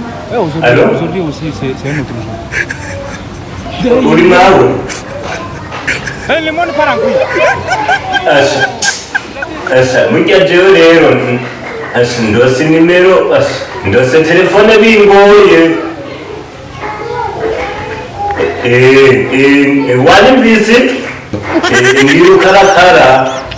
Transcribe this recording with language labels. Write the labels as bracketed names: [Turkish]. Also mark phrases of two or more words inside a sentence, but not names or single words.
[French] Aujourd'hui aussi, c'est un autre jour. [Rundi] Uri nawe? [French] Le monde part en couille. [Rundi] Asha, mujya jewe rero, asha ndose nimero, asha ndose telefone bingoye. Wanyumvise? Ndi Rukarakara.